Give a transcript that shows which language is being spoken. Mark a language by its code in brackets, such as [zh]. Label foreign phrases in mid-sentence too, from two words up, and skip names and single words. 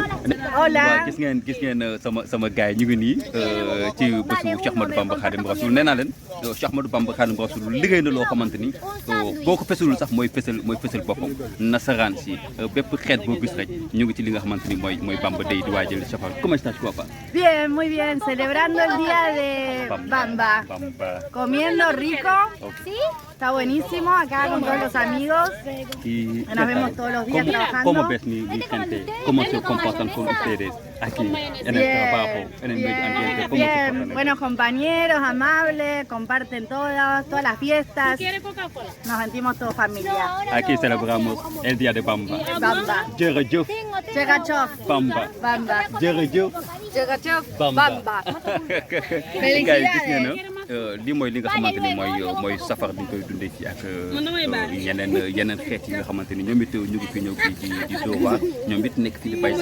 [wo] waaw gis ngeen sama gars yi ñu ngi nii ci bésu Cheikh Ahmadou Bamba Khadim Rasoul nee naa leen Cheikh Ahmadou Bamba Khadimou Rassoul liggéey na loo xamante ni boo ko fesulul sax mooy fesal boppam nasaraan si bépp xeet boo gis rek ñu ngi ci li nga xamante ni mooy Bamba Day di waajal safar. [es] Comment estás, papá? Bien, muy bien, celebrando el día de Bamba. Comiendo rico. Okay. Está buenísimo acá con todos los amigos. Y Nos vemos todos los días trabajando. ¿Cómo ves mi gente? ¿Cómo se comportan con ustedes aquí en el trabajo, en el medio ambiente? ¿Cómo se Bien, comportan? buenos compañeros, amables, comparten todas las fiestas. Nos sentimos todos familia. Aquí celebramos el día de Bamba. Bamba. [wo] Jërëjëf Chegachov. Bamba. Bamba. Jërëjëf Chegachov. Bamba. Bamba. Gars yi gis ngeen na lii mooy li nga xamante ni mooy safar bi ñu koy dundee ci ak yeneen xeet yi nga xamante ni ñoom it ñu ngi fi ñëw fii di Touba ñoom it nekk fi di bay